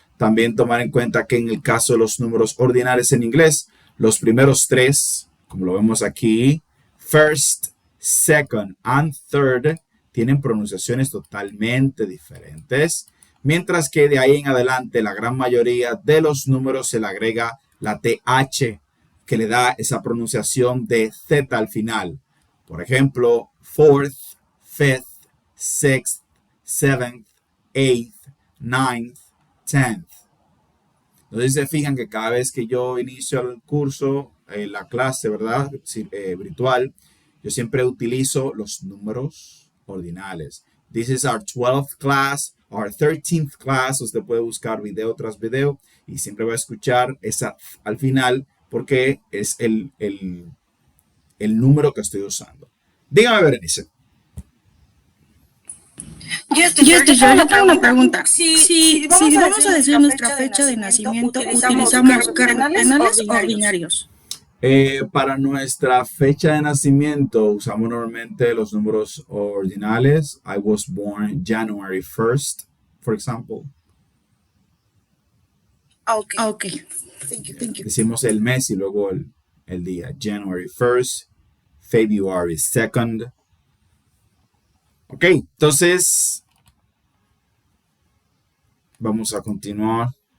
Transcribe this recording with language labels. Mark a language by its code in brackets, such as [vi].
[es] También tomar en cuenta que en el caso de los números ordinales en inglés, los primeros 3, como lo vemos aquí, [en] first, second and third, [es] tienen pronunciaciones totalmente diferentes. Mientras que de ahí en adelante la gran mayoría de los números se le agrega la TH que le da esa pronunciación de Z al final. Por ejemplo, [en] 4th, 5th, 6th, 7th, 8th, 9th, 10th. [es] Entonces se fijan que cada vez que yo inicio el curso, la clase, ¿verdad? Virtual, yo siempre utilizo los números ordinales. [en] This is our 12th class, our 13th class. [es] Usted puede buscar video tras video y siempre va a escuchar esa al final porque es el número que estoy usando. Dígame, Berenice. Yo tengo una pregunta. Si vamos a decir nuestra fecha de nacimiento, ¿utilizamos cardinales o ordinarios? Para nuestra fecha de nacimiento usamos normalmente los números ordinales. [en] I was born January 1st, for example. Okay. Thank you. [es] Decimos el mes y luego el día. [en] January 1st, February 2nd. [es] Ok, entonces vamos a continuar.